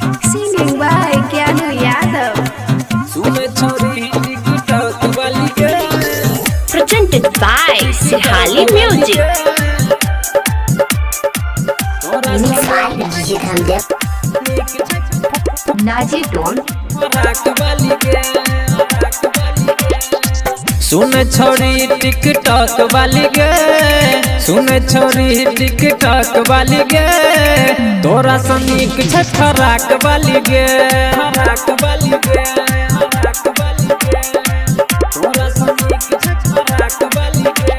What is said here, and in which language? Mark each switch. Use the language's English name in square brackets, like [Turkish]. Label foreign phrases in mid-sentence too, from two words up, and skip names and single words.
[English] Singing by Keanu Yadav. Presented by Sirhali Music. Naji Don. [Maithili] सुन छोरी टिकटॉक वाली गे, सुन छोरी टिकटॉक वाली गे, तोरा सनीक छै फराक वाली गे, फराक वाली गे, फराक वाली गे, तोरा सनीक छै फराक वाली गे।